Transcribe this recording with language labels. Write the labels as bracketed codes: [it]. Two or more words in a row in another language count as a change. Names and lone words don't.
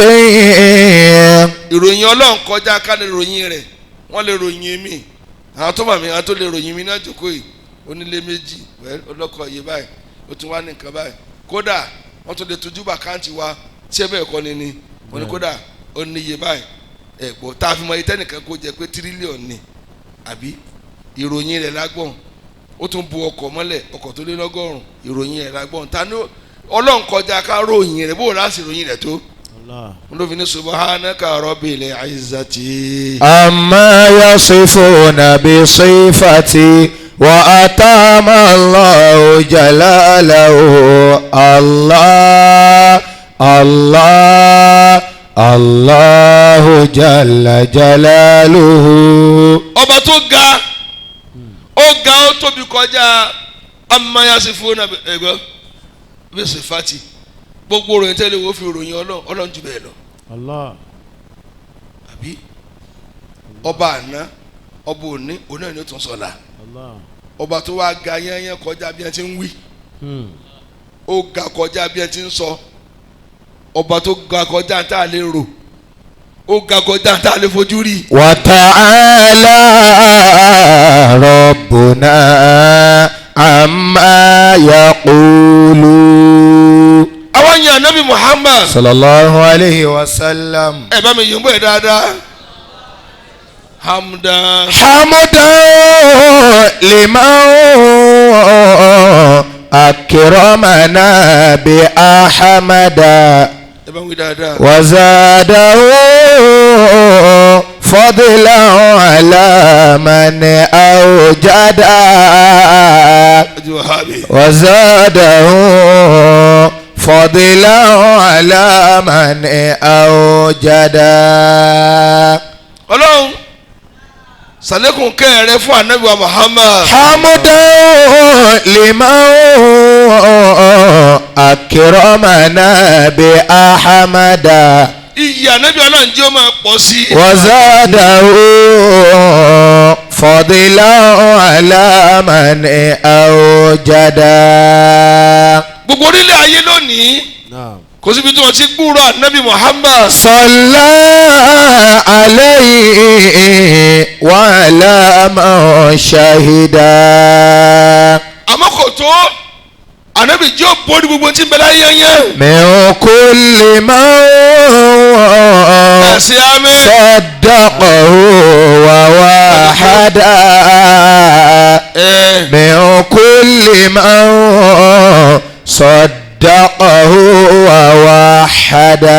[yo] ìròyìn Ọlọ́run kọjá ká lè ròyìn rẹ̀ wọ́n lè ròyìn mi àwọn tó mọ̀ mí àwọn tó lè ròyìn mi náà jókòó yìí onílé méjì ọlọ́kọ̀ yìí báyìí ó tún wá ní nǹkan báyìí kódà wọ́n tún lè tójú bàkáǹtì wa tí ẹ bẹ́ẹ̀ kọ́ ni ni wọ́n ní kódà ó ní iye báyìí ẹ̀gbọ́n tá a fi mọ iye tẹ́nìkan kó jẹ pé tírílíọ̀nù ni àbí ìròyìn rẹ̀ lágbọ̀n ó tún bu ọkọ̀ mọ́lẹ̀ ọkọ̀ tó lé lọ́gọ́rùn ìròyìn rẹ̀ lágbọ̀n ta ni Ọlọ́run kọjá ká ròyìn rẹ̀ bó o láti ròyìn rẹ̀ tó. olófin ní [ar] سبحانك رب العزة. عما يصفون بصفات وأتم الله جلاله الله الله الله جل جلاله. [yo] ọba tó ga ó tóbi kọjá [ar] عما يصفون [yo] ẹgbẹ́ bí sifati gbogbo ròyìn tẹ́lẹ̀ wo fi ròyìn Ọlọ́run jù bẹ́ẹ̀ lọ. àbí ọba àná ọba òní òun náà ni ó tún sọ̀la ọba tó wá ga yẹ́nyẹ́ kọjá bí wọ́n ti ń wí ó ga kọjá bí wọ́n ti ń sọ ọba tó ga kọjá tá a lè rò ó ga kọjá tá a lè fojú rí. [ar] وتعالى ربنا عما يقول. [yo] àwọn yẹn Ànábì Muhammad [ar] صلى الله عليه وسلم. [yo] ẹ bá mi yìí ń bọ̀ ẹ̀ dáadáa. [ar] hamdan لمن أكرمنا بأحمد [yo] ẹ bá mi wí dáadáa. [ar] وزاده فضلا على من أوجدا وزاده فضلا على من أوجدا wa zadahu fadlan ala man awjada. [yo] Ọlọ́run sàlékùn kẹ́ẹ̀rẹ́ fún Ànábì wa Muhammad. [ar] حمدا لمن أكرمنا بأحمد. [yo] iyì Ànábì Ọlọ́run jẹ́ ó máa pọ̀ sí. [ar] وزاده فضلا على من أوجدا. [yo] gbogbo orílẹ̀ ayé lónìí kò síbi tí wọ́n ti gbúrò Ànábì Muhammad. [ar] صلى عليه وعلى من شهدا. [yo] àmọ́ kò tó Ànábì jẹ́ ó borí gbogbo tí ń bẹ láyé yẹn. [ar] من كل من [yo] ẹ̀sìn àmì. [ar] صدقه ووحدا. من كل من صدقه ووحدا.